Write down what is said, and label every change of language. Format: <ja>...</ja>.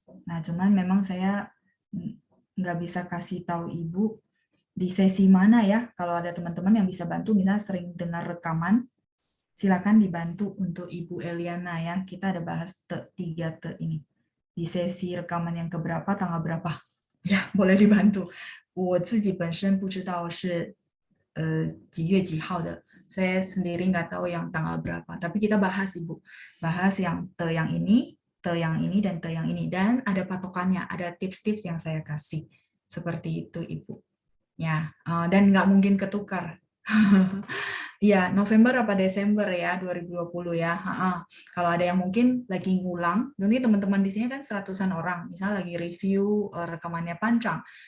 <id>Nah, cuman memang saya nggak bisa kasih tahu Ibu di sesi mana ya. Kalau ada teman-teman yang bisa bantu, misalnya sering dengar rekaman, silakan dibantu untuk Ibu Eliana ya. Kita ada bahas te, 3 te ini. Di sesi rekaman yang keberapa, tanggal berapa. Ya, boleh dibantu.</id> <zh>我自己本身不知道是几月几号的.</zh> <id>Saya sendiri nggak tahu yang tanggal berapa. Tapi kita bahas, Ibu. Bahas yang te yang ini, dan te yang ini. Dan ada patokannya, ada tips-tips yang saya kasih. Seperti itu, Ibu. Ya, dan nggak mungkin ketukar. Iya, November apa Desember ya, 2020 ya. Kalau ada yang mungkin lagi ngulang, nanti teman-teman di sini kan 100-an orang, misalnya lagi review rekamannya panjang.</id>